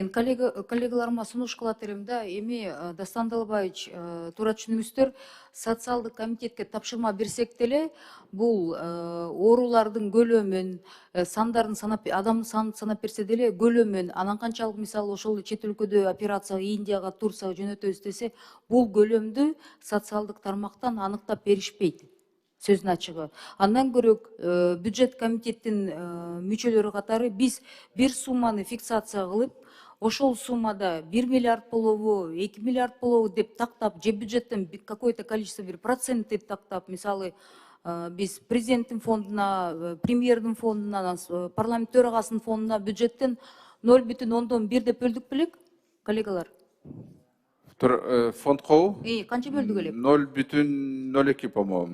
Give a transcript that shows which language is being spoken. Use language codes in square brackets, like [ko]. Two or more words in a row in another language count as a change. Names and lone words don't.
[ky] Коллегаларыма сунуш кылат элем да, эми Дастан Далбаевич туура түшүнүңүздөр, социалдык комитетке тапшырма берсек деле, бул оорулардын көлөмүн, сандарын санап, адамдын санын санап берсе деле көлөмүн, анан канчалык мисалы ошол чет өлкөдө операцияга, Индияга, Турцияга жөнөтөбүз десе, бул көлөмдү социалдык тармактан аныктап беришпейт. Сөзүн ачыгы. Андан көрөк бюджет комитеттин мүчөлөрү катары биз бир сумманы фиксация кылып, ошол суммада 1 миллиард болобу, 2 миллиард болобу деп тактап, же бюджеттен [ru] какое-то количество [ky] бир процент деп тактап, мисалы биз президенттин фондуна, премьердин фондуна, парламент төрагасынын фондуна бюджеттен 0,1 деп бөлдүк белек, коллегалар? Фонд кол? Канча бөлдүк элек? [ru] 0,02, по-моему.